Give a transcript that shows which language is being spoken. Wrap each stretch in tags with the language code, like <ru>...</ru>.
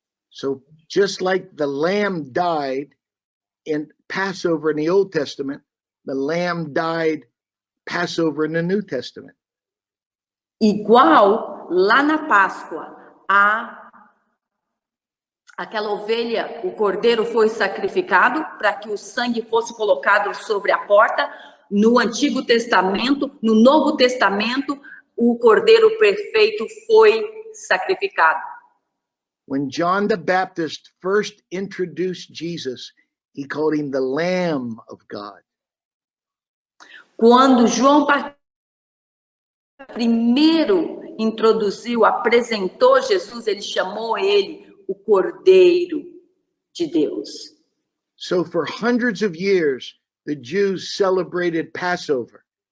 <en>So just like the lamb died in Passover in the Old Testament, the lamb died Passover in the New Testament.</en> <pt>Igual lá na Páscoa, aquela ovelha, o cordeiro foi sacrificado para que o sangue fosse colocado sobre a porta. No Antigo Testamento, no Novo Testamento, o cordeiro perfeito foi sacrificado.</pt> <en>When John the Baptist first introduced Jesus, he called him the Lamb of God.</en> <pt>Quando João primeiro introduziu, apresentou Jesus, ele chamou ele o Cordeiro de Deus.</pt> <en>So for hundreds of years, the Jews celebrated Passover.</en>